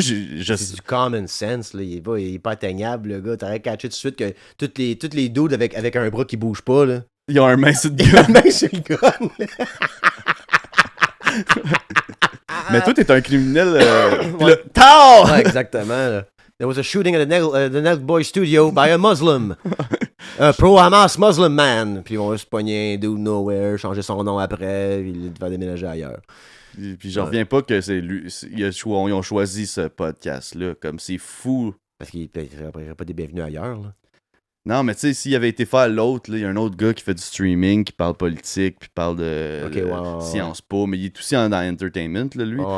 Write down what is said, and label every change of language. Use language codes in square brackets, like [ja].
[fr] c'est du common sense, là. Il est pas atteignable, le gars. T'aurais catché tout de suite que toutes les dudes avec un bras qui bouge pas, là. Ils ont un main sur le gun. Ils ont un main sur le gun. Mais toi, t'es un criminel. Ouais, exactement, là. [en] There was a shooting at the Nerd Boy studio by a Muslim. A pro-Hamas Muslim man. [fr] Puis on va se pogner un dude nowhere, changer son nom après, puis il va déménager ailleurs. Puis je reviens pas que c'est lui. Ils ont choisi ce podcast-là. Comme c'est fou. Parce qu'il n'aurait pas des bienvenus ailleurs, là. Non, mais tu sais, s'il avait été faire l'autre, il y a un autre gars qui fait du streaming, qui parle politique, puis parle de Sciences Po, mais il est aussi dans l'entertainment, là, lui.